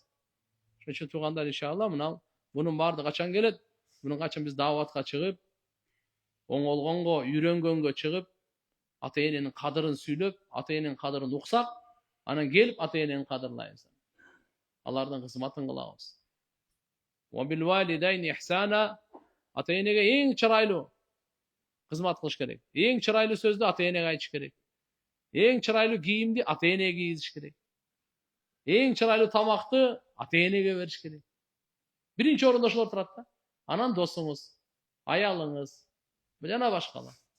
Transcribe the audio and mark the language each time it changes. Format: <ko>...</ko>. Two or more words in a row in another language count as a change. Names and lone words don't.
<ky>Ошон үчүн туугандар иншалла мына бунун баардыгы качан келет? Бунун качан биз дааватка чыгып, оңолгонго, үйрөнгөнгө чыгып, ата-эненин кадырын сүйлөп, ата-эненин кадырын уксак, анан келип ата-энени кадырлайбыз. Алардын кызматын кылабыз.</ky> <ar>وبالوالدين إحسانا</ar> <ky>ата-энеге эң чырайлуу кызмат кылыш керек. Эң чырайлуу сөздү ата-энеге айтыш керек. Эң чырайлуу кийимди ата-энеге кийгизиш керек. Эң чырайлуу тамакты ата-энеге бериш керек. Биринчи орунда ошолор турат да. Анан досуңуз, аялыңыз, жана башкалар.</ky>